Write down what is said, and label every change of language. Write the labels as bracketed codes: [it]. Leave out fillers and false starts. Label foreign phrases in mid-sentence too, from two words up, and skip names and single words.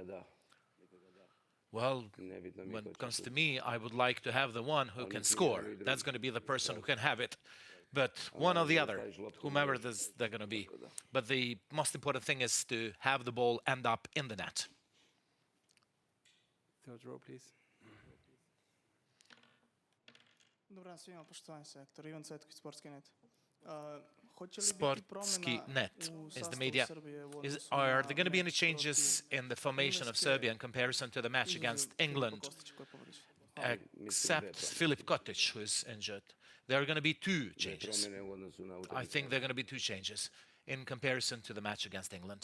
[en] Well, when it comes to me, I would like to have the one who can score. That's going to be the person who can have it. But one or the other, whomever they're going to be. But the most important thing is to have the ball end up in the net. Third row, please. [sr] Dobar dan svima, poštovani selektor. Ivan Cvetković, Sportski net. [en] Sportski net is the media. Are there going to be any changes in the formation of Serbia in comparison to the match against England? Except Filip Kotic, who is injured. There are going to be two changes. I think there are going to be two changes in comparison to the match against England.